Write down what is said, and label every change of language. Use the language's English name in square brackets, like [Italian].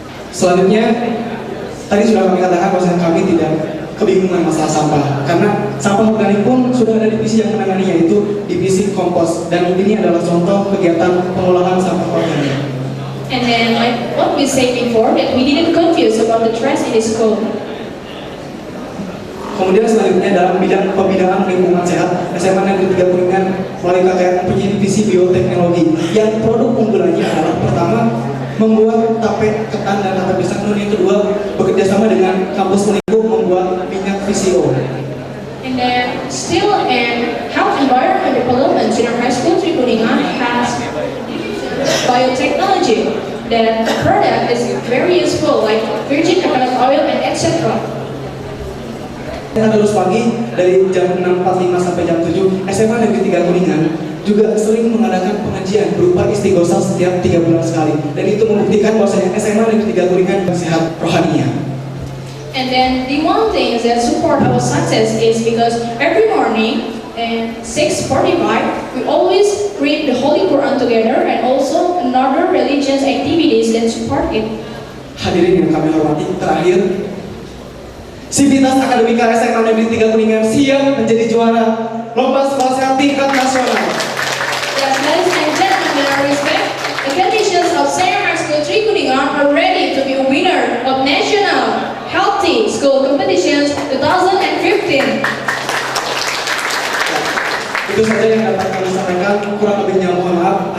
[Indonesian] Selanjutnya, tadi sudah kami katakan bahwa kami tidak kebingungan masalah sampah, karena sampah organik pun sudah ada divisi yang menangani, yaitu divisi kompos, dan ini adalah contoh kegiatan pengolahan sampah organik. [English] And then, like what we said before, that we didn't confuse about the trash in the school. [Indonesian] Kemudian selanjutnya dalam bidang pembinaan lingkungan sehat, SMA Negeri 3 Kuningan melalui KKN mempunyai divisi bioteknologi yang produk unggulannya adalah pertama membuat tape ketan dan tape pisang, kemudian yang kedua bekerja sama dengan kampus Uniku membuat minyak VCO. [English] And then still in health environment development, Senior High School Kuningan has biotechnology. That the product is very useful, like virgin coconut oil and etc. [Indonesian] Terus pagi dari jam 6.45 sampai jam 7, SMA Negeri 3 Kuningan juga sering mengadakan pengajian berupa istighosah setiap 3 bulan sekali, dan itu membuktikan bahwasanya SMA Negeri 3 Kuningan sehat rohaniah. [English] And then the one thing that support our success is because every morning at 6:45 we always read the Holy Quran together and also another religious activities that support it. [Indonesian] Hadirin yang kami hormati, terakhir, Sivitas Akademika SMA Negeri 3 Kuningan siap menjadi juara lomba sekolah sehat tingkat nasional. [English] Yes, ladies and gentlemen, with our respect, the conditions of Senior High School 3 Kuningan are ready to be a winner of National Healthy School Competitions 2015. [Indonesian] Itu saja yang dapat kami sampaikan, kurang lebihnya mohon maaf.